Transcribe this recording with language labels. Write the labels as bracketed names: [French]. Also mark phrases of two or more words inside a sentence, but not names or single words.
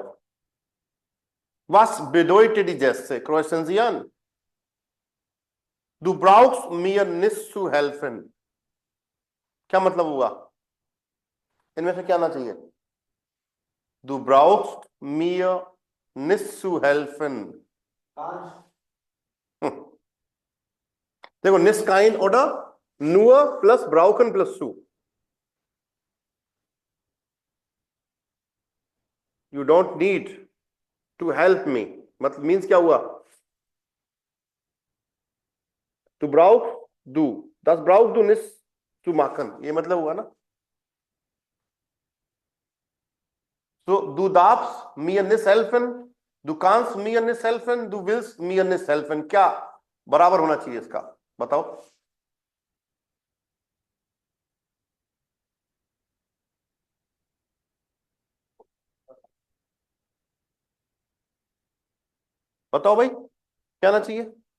[German] Was bedeutet die Geste? Kreuzen Sie an. Du brauchst mir nicht zu helfen. [Hindi] क्या मतलब हुआ? इनमें से क्या आना चाहिए? [German] Du brauchst mir nicht zu helfen. [Hindi] देखो [German] nicht kein oder nur plus brauchen plus zu. [English] You don't need to help me. [Hindi] मतलब मीन्स क्या हुआ? [German] Du brauchst du. Das brauchst du nicht zu machen. [Hindi] ये मतलब हुआ ना? [German] So, du darfst mir nicht helfen, du kannst mir nicht helfen, du willst mir nicht helfen. [Hindi] क्या बराबर होना चाहिए इसका? बताओ. बताओ भाई, क्या आना चाहिए?